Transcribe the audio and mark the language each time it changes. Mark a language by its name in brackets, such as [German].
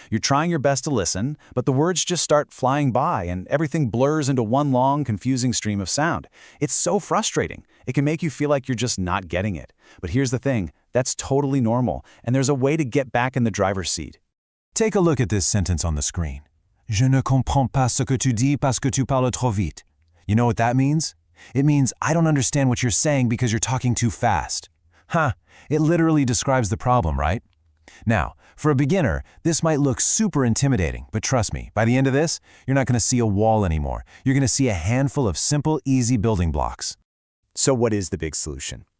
[English] You're trying your best to listen, but the words just start flying by and everything blurs into one long, confusing stream of sound. It's so frustrating. It can make you feel like you're just not getting it. But here's the thing, that's totally normal, and there's a way to get back in the driver's seat. Take a look at this sentence on the screen. [French] Je ne comprends pas ce que tu dis parce que tu parles trop vite. [English] You know what that means? It means I don't understand what you're saying because you're talking too fast. Huh, it literally describes the problem, right? Now, for a beginner, this might look super intimidating, but trust me, by the end of this, you're not going to see a wall anymore. You're going to see a handful of simple, easy building blocks. So what is the big solution?